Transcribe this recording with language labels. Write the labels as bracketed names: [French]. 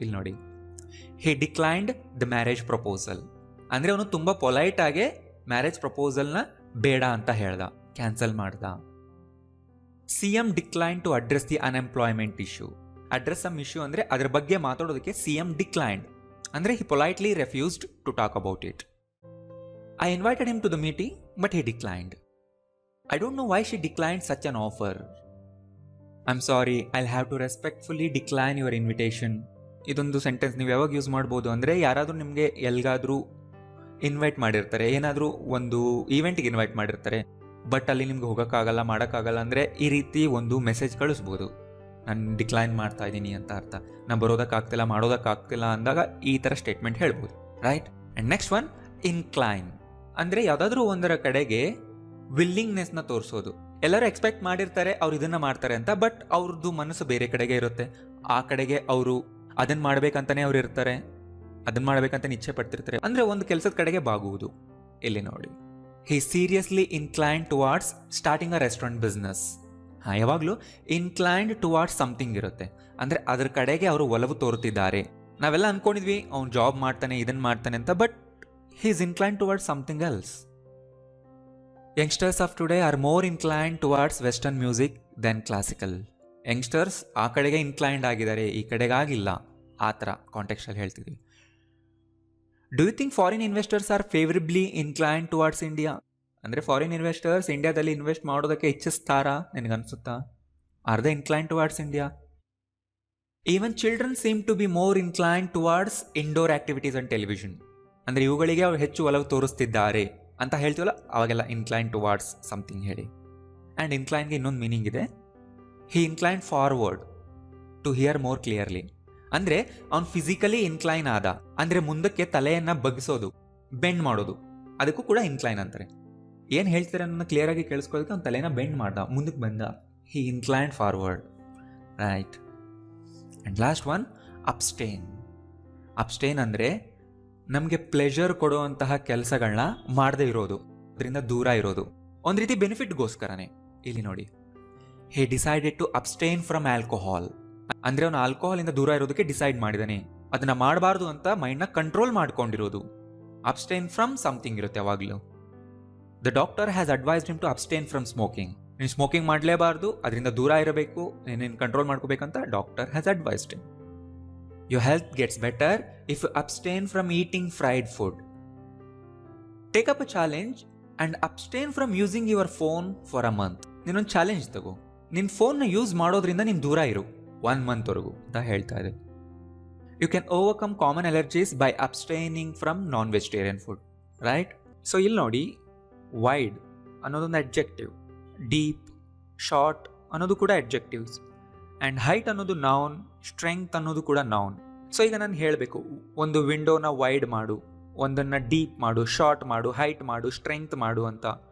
[Kannada] ಇಲ್ಲಿ ನೋಡಿ, [English] he declined the marriage proposal, [Kannada] ಅಂದರೆ ಅವನು ತುಂಬ ಪೊಲೈಟಾಗೆ ಮ್ಯಾರೇಜ್ ಪ್ರಪೋಸಲ್ನ ಬೇಡ ಅಂತ ಹೇಳ್ದ, ಕ್ಯಾನ್ಸಲ್ ಮಾಡ್ದ. [English] CM decline to address the unemployment issue. Address some issue [Kannada] ಅಂದರೆ ಅದರ ಬಗ್ಗೆ ಮಾತಾಡೋದಕ್ಕೆ [English] CM declined ಅಂದರೆ he politely refused to talk about it. I invited him to the meeting, but he declined. I don't know why she declined such an offer. I'm sorry, I'll have to respectfully decline your invitation. [Kannada] ಇದೊಂದು sentence ನೀವು ಯಾವಾಗ use ಮಾಡ್ಬೋದು ಅಂದರೆ, ಯಾರಾದರೂ ನಿಮಗೆ ಎಲ್ಲಿಗಾದರೂ invite ಮಾಡಿರ್ತಾರೆ, ಏನಾದರೂ ಒಂದು ಈವೆಂಟ್ಗೆ ಇನ್ವೈಟ್ ಮಾಡಿರ್ತಾರೆ, ಬಟ್ ಅಲ್ಲಿ ನಿಮ್ಗೆ ಹೋಗೋಕ್ಕಾಗಲ್ಲ, ಮಾಡೋಕ್ಕಾಗಲ್ಲ ಅಂದರೆ ಈ ರೀತಿ ಒಂದು ಮೆಸೇಜ್ ಕಳಿಸ್ಬೋದು, ನಾನು ಡಿಕ್ಲೈನ್ ಮಾಡ್ತಾ ಇದ್ದೀನಿ ಅಂತ ಅರ್ಥ. ನಾನು ಬರೋದಕ್ಕಾಗ್ತಿಲ್ಲ, ಮಾಡೋದಕ್ಕಾಗ್ತಿಲ್ಲ ಅಂದಾಗ ಈ ಥರ ಸ್ಟೇಟ್ಮೆಂಟ್ ಹೇಳ್ಬೋದು, right? And next one, incline ಅಂದರೆ ಯಾವುದಾದ್ರೂ ಒಂದರ ಕಡೆಗೆ ವಿಲ್ಲಿಂಗ್ನೆಸ್ನ ತೋರಿಸೋದು. ಎಲ್ಲರೂ ಎಕ್ಸ್ಪೆಕ್ಟ್ ಮಾಡಿರ್ತಾರೆ ಅವ್ರು ಇದನ್ನು ಮಾಡ್ತಾರೆ ಅಂತ, ಬಟ್ ಅವ್ರದ್ದು ಮನಸ್ಸು ಬೇರೆ ಕಡೆಗೆ ಇರುತ್ತೆ. ಆ ಕಡೆಗೆ ಅವರು ಅದನ್ನು ಮಾಡ್ಬೇಕಂತಾನೆ ಅವ್ರು ಇರ್ತಾರೆ, ಅದನ್ನು ಮಾಡ್ಬೇಕಂತ ಇಚ್ಛೆ ಪಡ್ತಿರ್ತಾರೆ, ಅಂದರೆ ಒಂದು ಕೆಲಸದ ಕಡೆಗೆ ಬಾಗುವುದು. ಇಲ್ಲಿ ನೋಡಿ, [English] He seriously inclined towards starting a restaurant business. [Kannada] ಯಾವಾಗಲೂ ಇನ್ಕ್ಲೈನ್ಡ್ ಟುವಾರ್ಡ್ಸ್ ಸಮಥಿಂಗ್ ಇರುತ್ತೆ, ಅಂದರೆ ಅದ್ರ ಕಡೆಗೆ ಅವರು ಒಲವು ತೋರುತ್ತಿದ್ದಾರೆ. ನಾವೆಲ್ಲ ಅನ್ಕೊಂಡಿದ್ವಿ ಅವ್ನು ಜಾಬ್ ಮಾಡ್ತಾನೆ, ಇದನ್ನು ಮಾಡ್ತಾನೆ ಅಂತ, but [English] he is inclined towards something else. Youngsters of today are more inclined towards western music than classical. [Kannada] Youngsters ಆ ಕಡೆಗೆ ಇನ್ಕ್ಲೈನ್ಡ್ ಆಗಿದ್ದಾರೆ, ಈ ಕಡೆಗೆ ಆಗಿಲ್ಲ. ಆ ಥರ ಕಾಂಟೆಕ್ಸ್ಟಲ್ಲಿ ಹೇಳ್ತಿದ್ವಿ. [English] Do you think foreign investors are favorably inclined towards India? [Kannada] ಅಂದರೆ ಫಾರಿನ್ ಇನ್ವೆಸ್ಟರ್ಸ್ ಇಂಡಿಯಾದಲ್ಲಿ ಇನ್ವೆಸ್ಟ್ ಮಾಡೋದಕ್ಕೆ ಇಚ್ಛಿಸ್ತಾರಾ ನಿನಗನ್ಸುತ್ತಾ? [English] Are they inclined towards India? Even children seem to be more inclined towards indoor activities and television. [Kannada] ಅಂದರೆ ಇವುಗಳಿಗೆ ಅವ್ರು ಹೆಚ್ಚು ಒಲವು ತೋರಿಸ್ತಿದ್ದಾರೆ ಅಂತ ಹೇಳ್ತೀವಲ್ಲ, ಅವಾಗೆಲ್ಲ ಇನ್ಕ್ಲೈನ್ ಟುವಾರ್ಡ್ಸ್ ಸಮಥಿಂಗ್ ಹೇಳಿ. ಆ್ಯಂಡ್ ಇನ್ಕ್ಲೈನ್ಗೆ ಇನ್ನೊಂದು ಮೀನಿಂಗ್ ಇದೆ, [English] He incline forward to hear more clearly. [Kannada] ಅಂದರೆ ಅವ್ನು ಫಿಸಿಕಲಿ ಇನ್ಕ್ಲೈನ್ ಆದ, ಅಂದರೆ ಮುಂದಕ್ಕೆ ತಲೆಯನ್ನು ಬಗ್ಗಿಸೋದು, ಬೆಂಡ್ ಮಾಡೋದು, ಅದಕ್ಕೂ ಕೂಡ ಇನ್ಕ್ಲೈನ್ ಅಂತಾರೆ. ಏನು ಹೇಳ್ತಾರೆ ಅನ್ನೋದನ್ನ ಕ್ಲಿಯರಾಗಿ ಕೇಳಿಸ್ಕೊಳ್ಳೋದಕ್ಕೆ ಅವ್ನು ತಲೆನ ಬೆಂಡ್ ಮಾಡ್ದ, ಮುಂದಕ್ಕೆ ಬಂದ, ಹಿ incline forward, right? And last one, abstain. Abstain ಅಂದರೆ ನಮಗೆ ಪ್ಲೆಷರ್ ಕೊಡುವಂತಹ ಕೆಲಸಗಳನ್ನ ಮಾಡದೇ ಇರೋದು, ಅದರಿಂದ ದೂರ ಇರೋದು, ಒಂದು ರೀತಿ ಬೆನಿಫಿಟ್ಗೋಸ್ಕರನೇ. ಇಲ್ಲಿ ನೋಡಿ, [English] He decided to abstain from alcohol. [Kannada] ಅಂದರೆ ಅವನು ಆಲ್ಕೋಹಾಲಿಂದ ದೂರ ಇರೋದಕ್ಕೆ ಡಿಸೈಡ್ ಮಾಡಿದಾನೆ, ಅದನ್ನ ಮಾಡಬಾರ್ದು ಅಂತ ಮೈಂಡ್ನ ಕಂಟ್ರೋಲ್ ಮಾಡ್ಕೊಂಡಿರೋದು. [English] abstain from something [Kannada] ಇರುತ್ತೆ ಯಾವಾಗಲೂ. [English] The doctor has advised him to abstain from smoking. [Kannada] ನೀನು ಸ್ಮೋಕಿಂಗ್ ಮಾಡಲೇಬಾರ್ದು, ಅದರಿಂದ ದೂರ ಇರಬೇಕು, ನೀನು control ಮಾಡ್ಕೋಬೇಕಂತ doctor has advised him. [English] Your health gets better if you abstain from eating fried food. Take up a challenge and abstain from using your phone for a month. [Kannada] ನೀನೊಂದು challenge ತಗೋ, ನಿನ್ನ ಫೋನ್ನ use ಮಾಡೋದ್ರಿಂದ ನೀನು ದೂರ ಇರು 1 ಮಂತ್ವರೆಗೂ ಅಂತ ಹೇಳ್ತಾ ಇದೆ. [English] You can overcome common allergies by abstaining from non-vegetarian food, right? [Kannada] So ಇಲ್ಲಿ ನೋಡಿ, ವೈಡ್ ಅನ್ನೋದೊಂದು ಅಡ್ಜೆಕ್ಟಿವ್, ಡೀಪ್, ಶಾರ್ಟ್ ಅನ್ನೋದು ಕೂಡ ಅಡ್ಜೆಕ್ಟಿವ್ಸ್, ಆ್ಯಂಡ್ ಹೈಟ್ ಅನ್ನೋದು ನೌನ್, ಸ್ಟ್ರೆಂಗ್ತ್ ಅನ್ನೋದು ಕೂಡ ನೌನ್. ಸೊ ಈಗ ನಾನು ಹೇಳಬೇಕು, ಒಂದು ವಿಂಡೋನ ವೈಡ್ ಮಾಡು, ಒಂದನ್ನು ಡೀಪ್ ಮಾಡು, ಶಾರ್ಟ್ ಮಾಡು, ಹೈಟ್ ಮಾಡು, ಸ್ಟ್ರೆಂಗ್ತ್ ಮಾಡು ಅಂತ.